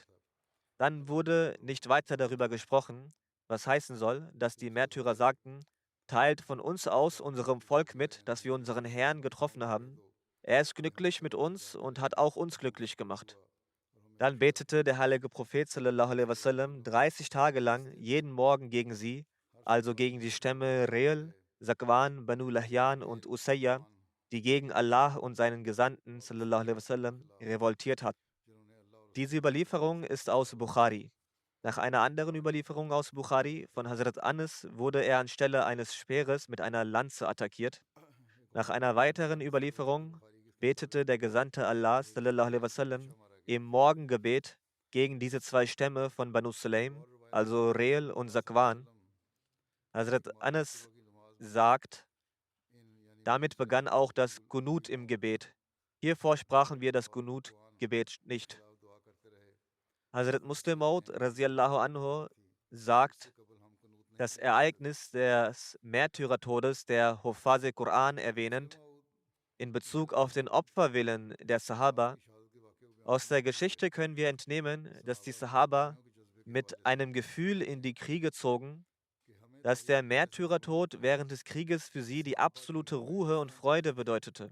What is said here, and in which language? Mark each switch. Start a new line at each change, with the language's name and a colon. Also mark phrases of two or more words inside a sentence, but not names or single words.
German: Dann wurde nicht weiter darüber gesprochen, was heißen soll, dass die Märtyrer sagten: Teilt von uns aus unserem Volk mit, dass wir unseren Herrn getroffen haben. Er ist glücklich mit uns und hat auch uns glücklich gemacht. Dann betete der heilige Prophet
Arabic: صلى الله عليه وسلم
German: 30 Tage lang jeden Morgen gegen sie. also gegen die Stämme Reel, Zakwan, Banu Lahyan und Usayya, die gegen Allah und seinen Gesandten
Arabic: صلى الله عليه وسلم
German: revoltiert hatten. Diese Überlieferung ist aus Bukhari. Nach einer anderen Überlieferung aus Bukhari von Hazrat Anas wurde er anstelle eines Speeres mit einer Lanze attackiert. Nach einer weiteren Überlieferung betete der Gesandte Allah
Arabic: صلى الله عليه وسلم
German: im Morgengebet gegen diese zwei Stämme von Banu Sulaim, also Reel und Zakwan. Hazrat Anas sagt, damit begann auch das Qunut im Gebet. Hiervor sprachen wir das Qunut-Gebet nicht. Hazrat Muslim Maud
Arabic: رضي الله عنه
German: sagt, das Ereignis des Märtyrertodes der
Urdu: حفاظِ قرآن
German: erwähnend, in Bezug auf den Opferwillen der Sahaba. Aus der Geschichte können wir entnehmen, dass die Sahaba mit einem Gefühl in die Kriege zogen, dass der Märtyrertod während des Krieges für sie die absolute Ruhe und Freude bedeutete.